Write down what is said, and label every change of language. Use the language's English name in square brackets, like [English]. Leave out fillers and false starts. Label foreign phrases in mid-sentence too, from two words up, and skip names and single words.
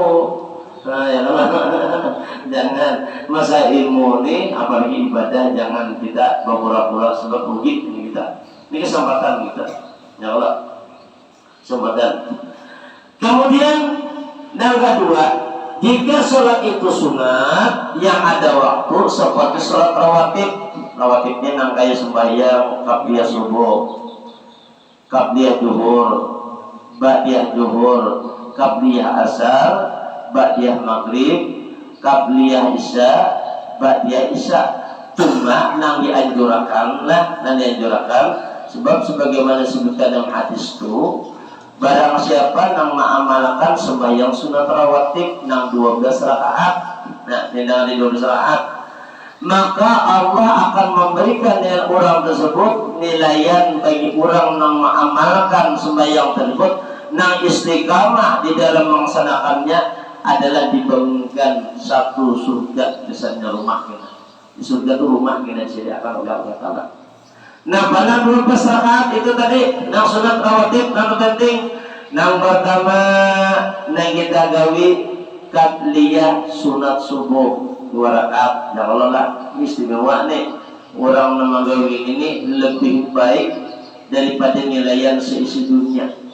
[Indonesian] Nah, ya jangan masa ilmu ini apalagi ibadah jangan kita berpura-pura sebab rugi ini kita. Ini kesempatan kita. Ya Allah. Kesempatan. Kemudian yang kedua, jika sholat itu sunat yang ada waktu seperti sholat rawatib, rawatibnya nang kayak sembahyang qabliyah subuh, qabliyah zuhur, ba'diyah zuhur, qabliyah asar, ba'diyah maghrib, qabliyah isya, ba'diyah isya. Cuma nang dianjurkan lah, nang dianjurkan sebab sebagaimana disebutkan dalam hadis itu, barang siapa nang mengamalkan sembahyang sunat rawatib nang 12 rakaat, nah tidak ada 12 rakaat, maka Allah akan memberikan dengan orang tersebut nilaian bagi orang yang mengamalkan sembahyang tersebut nang istiqamah di dalam melaksanakannya adalah dibangunkan satu surga besarnya rumah kita. Di surga itu rumah kita disediakan oleh Allah Ta'ala. Nah pada 12 rakaat itu tadi nang sunat rawatib nang penting. Nang pertama [Banjar] nang kita gawi [Indonesian] qabliyah sunat subuh 2 rakaat. Ya Allah lah istimewa nih. Orang nama gawi ini lebih baik daripada nilaian seisi dunia.